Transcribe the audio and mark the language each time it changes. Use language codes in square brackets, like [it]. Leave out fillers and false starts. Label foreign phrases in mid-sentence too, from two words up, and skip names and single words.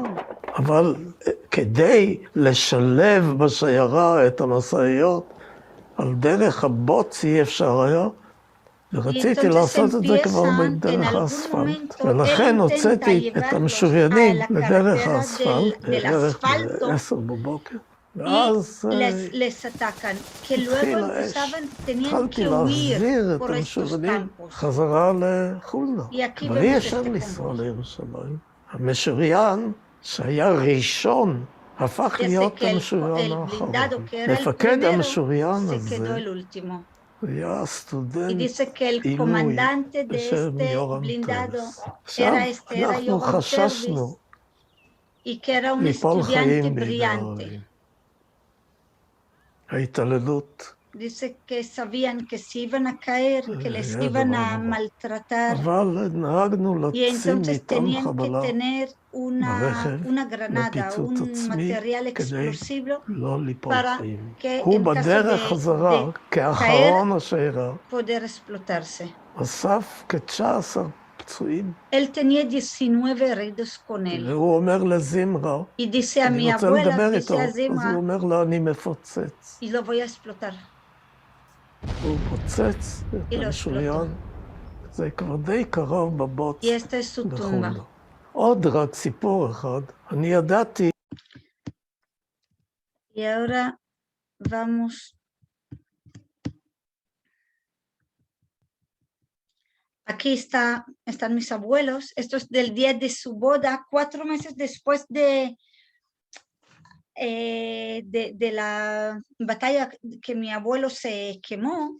[he] אבל כדי לשלב בשיירה את המשאיות, על דרך הבוץ אי אפשר היה, ורציתי לעשות את זה כבר בדרך האספלט. ולכן הוצאתי את המשוריינים לדרך האספלט, בערך ב-10 בבוקר, [es] les atacan, que luego tenían que huir por estos campos. Y aquí vemos este [he] לירושלים. המשוריין שהיה ראשון, הפך להיות המשוריין האחרון. מפקד המשוריין הזה היה סטודנט עילוי בשם יורם טרס. עכשיו אנחנו חששנו ליפול חיים בידי הערבים. ההתעללות. [es] Dice que sabían que se iban a caer, que les iban a maltratar. Y entonces tenían que tener una granada, un material explosivo para que en caso de caer, poder explotarse. Él tenía 19 heridos con él. Y dice a mi abuela, dice a Zimra, y lo voy a explotar. [he] הוא פוצץ את המשוריין, זה כבר די קרוב בבוץ בחולה. עוד רק סיפור אחד, אני ידעתי... [es] Y ahora vamos... Aquí están mis abuelos. Esto es del día de su boda, 4 meses después de la batalla que mi abuelo se quemó.